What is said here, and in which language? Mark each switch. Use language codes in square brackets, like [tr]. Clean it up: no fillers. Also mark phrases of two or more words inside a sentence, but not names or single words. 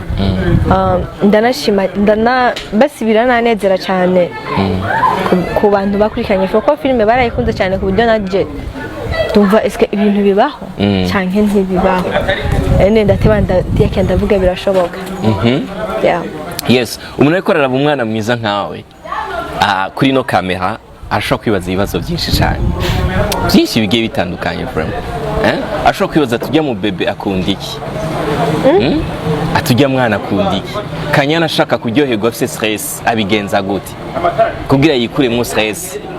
[rn] Ndanashima basi birananezera cyane ku bantu bakurikiranye kuko filme barayikunze cyane ku buryo naje tumva eske ibintu bibaho canke ntibibaho. Ndateba ndavuga birashoboka. yes umuntu ariko araraba umwana mwiza nkawe kuri no kamera ashobora kwibaza ibibazo byinshi cyane byinshi bigiye bitandukanye vraiment ashobora kwibaza tujya mu bebe akunda iki atujya mwana akunda iki kanyana ashaka kuryoherwa afite stress abigenza gute kugira yikuremo stress